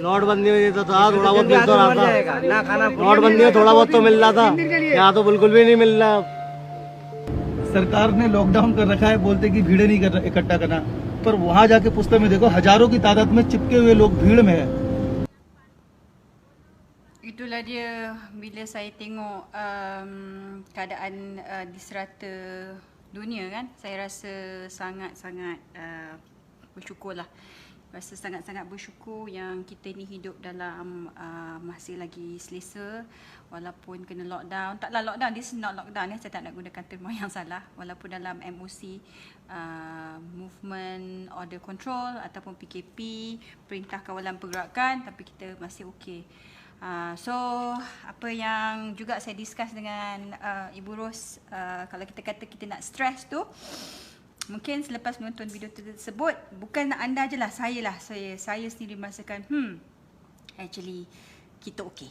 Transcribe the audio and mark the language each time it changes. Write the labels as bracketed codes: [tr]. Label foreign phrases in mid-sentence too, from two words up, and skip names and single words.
[hi] नोटबंदी में तो था, थोड़ा बहुत मिल तो रहा था ना, खाना। नोटबंदी में थोड़ा बहुत तो मिल रहा था, यहाँ तो बिल्कुल भी नहीं मिल रहा। सरकार ने लॉकडाउन कर रखा है, बोलते कि भीड़ नहीं इकट्ठा करना, पर वहाँ जाके पुस्तक में देखो हजारों की तादाद में चिपके हुए लोग भीड़ में है। [ms] Itulah dia bila saya tengok keadaan di serata dunia kan, saya rasa sangat-sangat bersyukurlah. Rasa sangat-sangat bersyukur yang kita ni hidup dalam masih lagi selesa walaupun kena lockdown. [en] Taklah lockdown, this is not lockdown, [ms] saya tak nak gunakan terma yang salah. Walaupun dalam MOC, [en] movement order control [ms] ataupun PKP, perintah kawalan pergerakan, tapi kita masih okey. So apa yang juga saya discuss dengan Ibu Ros, kalau kita kata kita nak stress tu, mungkin selepas menonton video tersebut, bukan anda je lah, saya sendiri merasakan actually kita okey.